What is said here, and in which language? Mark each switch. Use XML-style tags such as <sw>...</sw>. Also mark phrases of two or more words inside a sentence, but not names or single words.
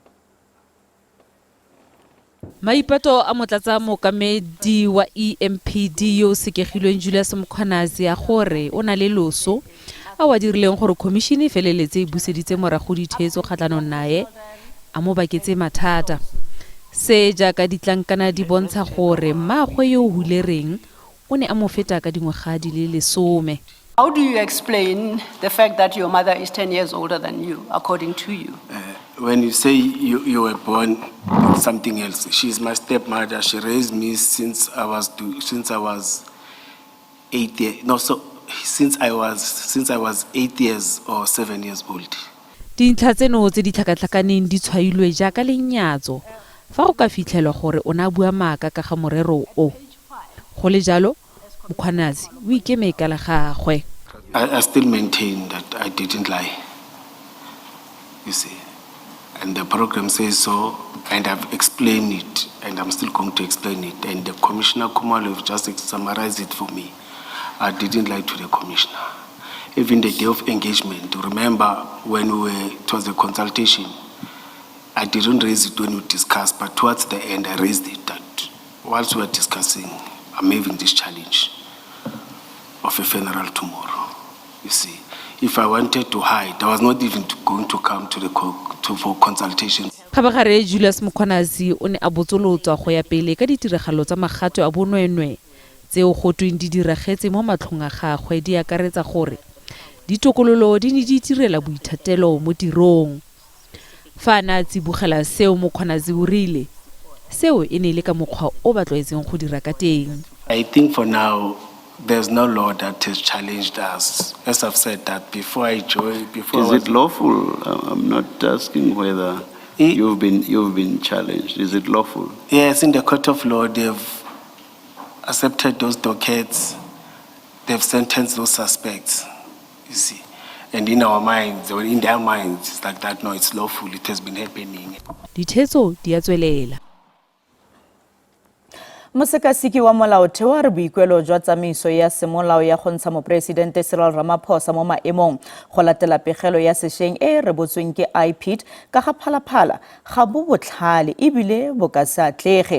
<tn>Maipato a motlatsamookamedi wa EMPD yo sekegilweng Julius Mkhwanazi a gore o na le loso a wa dirileng gore commission feleletse buseditse morago ditheetso kgatlanong nae a mo baketse mathata. Se jaaka ditlankana di bontsha gore mmaagwe yo hulereng o ne a mo feta ka dingwaga di le 10.</tn> <en>How do you explain the fact that your mother is 10 years older than you, according to you? When you say you were born with something else, she's my stepmother. She raised me since I was 8 years. No, so since I was 8 years or 7 years old.</en> <tn>Dintlha tseno tse di tlhakatlhakaneng di tshwailwe jaaka lenyatso fa go ka fitlhelwa gore o na bua maaka ka ga morero o. Go le jalo Mkhwanazi o ikeme ka la gagwe.</tn> <en>I still maintain that I didn't lie. You see. And the program says so, and I've explained it, and I'm still going to explain it. And the Commissioner Kumalo have just summarized it for me. I didn't lie to the Commissioner. Even the day of engagement, remember when it was a consultation, I didn't raise it when we discussed, but towards the end I raised it that whilst we were discussing, I'm having this challenge of a funeral tomorrow. You see, if I wanted to hide, I was not even going to come to the for consultation. Khabagare Julius Mkhwanazi o ne a botsolotswa go ya pele ka ditiragalo tsa magato a bonwenwe tseo go tweng di diragetse mo matlhong a gagwe di akaretsa gore ditokololo di ne di tirela boithatelo mo tirong. Fa na tsibogela seo Mkhwanazi o rile seo e ne le ka mokgwa o ba tlwaetseng go dira ka teng. I think for now there's no law that has challenged us. As I've said that before I joined, Is it lawful? I'm not asking whether you've been challenged. Is it lawful? Yes, in the court of law, they've accepted those dockets. They've sentenced those suspects. You see, and in our minds, or in their minds, it's like that. No, it's lawful. It has been happening.</en> <tn>Ditheetso di a tswelela. Mosekasiki wa molaotheo a re boikuelo jwa tsamaiso ya semolao ya go ntsha moporesidente Cyril Ramaphosa mo maemong go latela pegelo ya sešweng e rebotsweng ke IPID ka ga phalaphala ga bo botlhale ebile bo ka se atlege.</tn>